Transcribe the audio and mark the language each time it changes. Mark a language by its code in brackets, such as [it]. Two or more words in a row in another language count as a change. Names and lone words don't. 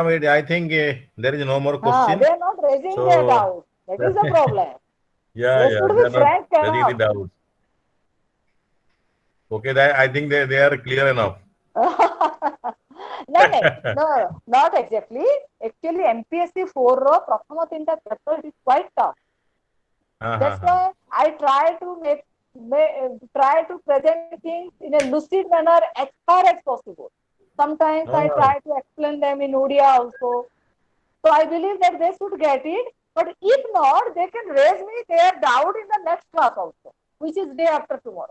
[en] I think there is no more question. They are not raising their doubt. That is the problem. They should be are not frank raising the enough. doubts. Okay, I think they are clear enough. No, not exactly. Actually, MPSE-4 [or] ର ପ୍ରଥମ 3ଟା [en] chapter is quite tough. That's why I try to present things in a lucid manner as far as possible. Sometimes I try to explain them in Odia also. So I believe that they should get it. But if not, they can raise me their doubt in the next class also, which is day after tomorrow.